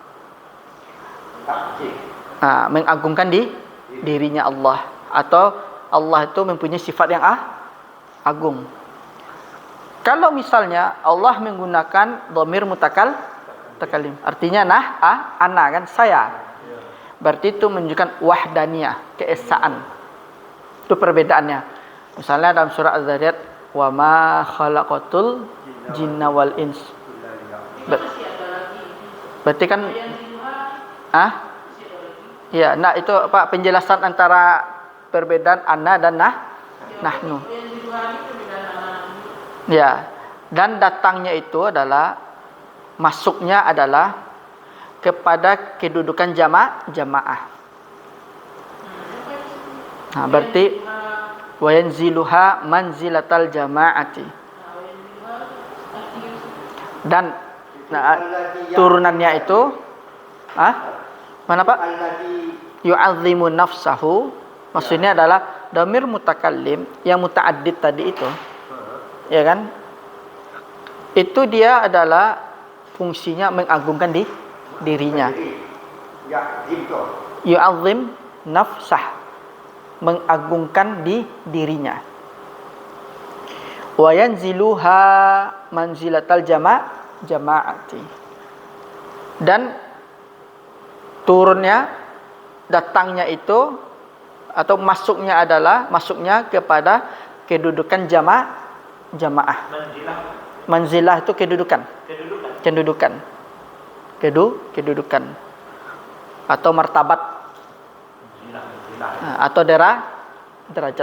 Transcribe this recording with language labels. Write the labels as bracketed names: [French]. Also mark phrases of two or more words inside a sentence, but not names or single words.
[Indonesian] Mengagungkan dirinya Allah, atau Allah itu mempunyai sifat yang agung. Kalau misalnya Allah menggunakan [Arabic] dhamir mutakallim, [Indonesian] artinya ana kan saya. Berarti itu menunjukkan wahdaniyah, keesaan. Itu perbedaannya. Misalnya dalam surah Az-Zariyat, [Arabic] wa ma khalaqatul jinna wal ins. [Indonesian] Berarti kan ya, itu apa penjelasan antara perbedaan ana dan nahnu. Ya, dan datangnya itu adalah masuknya adalah kepada kedudukan jamaah. [Arabic] Berarti wa yanziluha manzilatal jamaati. [Indonesian] Dan turunannya itu mana Pak? [Arabic] Yu'azzimu nafsahu, [Indonesian] maksudnya adalah [Arabic] dhamir mutakallim [Indonesian] yang muta'addid tadi itu. Ya kan? Itu dia adalah fungsinya mengagungkan dirinya. [Arabic] Yu'azzim nafsah, [Indonesian] mengagungkan dirinya. [Arabic] Wa yanziluha manzilatal jamaati. [Indonesian] Dan turunnya, datangnya itu atau masuknya adalah masuknya kepada kedudukan jamaah. Manzilah itu kedudukan. Kedudukan atau martabat atau derajat.